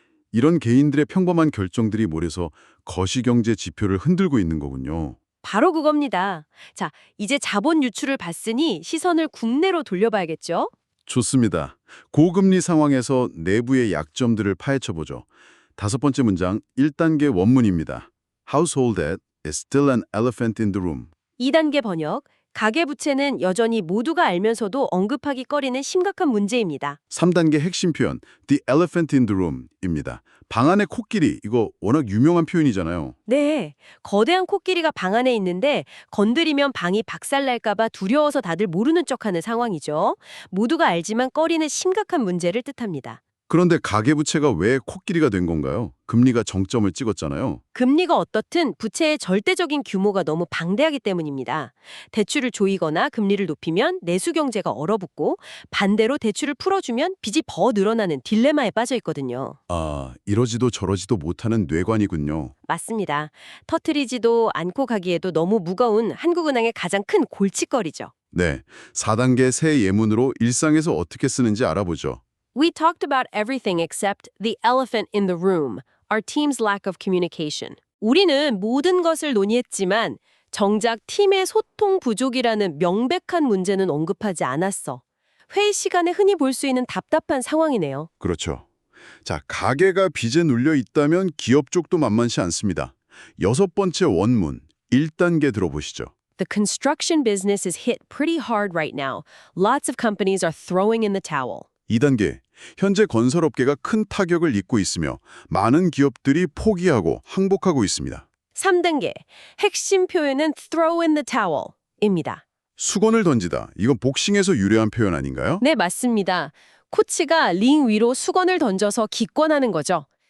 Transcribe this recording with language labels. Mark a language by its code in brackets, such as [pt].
[ko] 이런 개인들의 평범한 결정들이 몰해서 거시경제 지표를 흔들고 있는 거군요. 바로 그겁니다. 자, 이제 자본 유출을 봤으니 시선을 국내로 돌려봐야겠죠? 좋습니다. 고금리 상황에서 내부의 약점들을 파헤쳐보죠. 5번째 문장 1단계 원문입니다. [en] Household debt is still an elephant in the room. [ko] 2단계 번역, 가계부채는 여전히 모두가 알면서도 언급하기 꺼리는 심각한 문제입니다. 3단계 핵심 표현 [en] The elephant in the room [ko] 입니다. 방 안의 코끼리, 이거 워낙 유명한 표현이잖아요. 네, 거대한 코끼리가 방 안에 있는데 건드리면 방이 박살날까봐 두려워서 다들 모르는 척하는 상황이죠. 모두가 알지만 꺼리는 심각한 문제를 뜻합니다. 그런데 가계부채가 왜 코끼리가 된 건가요? 금리가 정점을 찍었잖아요. 금리가 어떻든 부채의 절대적인 규모가 너무 방대하기 때문입니다. 대출을 조이거나 금리를 높이면 내수 경제가 얼어붙고 반대로 대출을 풀어주면 빚이 더 늘어나는 딜레마에 빠져 있거든요. 아, 이러지도 저러지도 못하는 뇌관이군요. 맞습니다. 터트리지도 않고 가기에도 너무 무거운 한국은행의 가장 큰 골칫거리죠. 네, 4단계 새 예문으로 일상에서 어떻게 쓰는지 알아보죠. [en] We talked about everything except the elephant in the room, our team's lack of communication. [ko] 우리는 모든 것을 논의했지만 정작 팀의 소통 부족이라는 명백한 문제는 언급하지 않았어. 회의 시간에 흔히 볼 수 있는 답답한 상황이네요. 그렇죠. 자, 가게가 빚에 눌려 있다면 기업 쪽도 만만치 않습니다. 6번째 원문, 1단계 들어보시죠. [en] The construction business is hit pretty hard right now. Lots of companies are throwing in the towel. [ko] 2단계, 현재 건설업계가 큰 타격을 입고 있으며 많은 기업들이 포기하고 항복하고 있습니다. 3단계, 핵심 표현은 [en] throw in the towel [ko] 입니다. 수건을 던지다, 이건 복싱에서 유래한 표현 아닌가요? 네, 맞습니다. 코치가 링 위로 수건을 던져서 기권하는 거죠.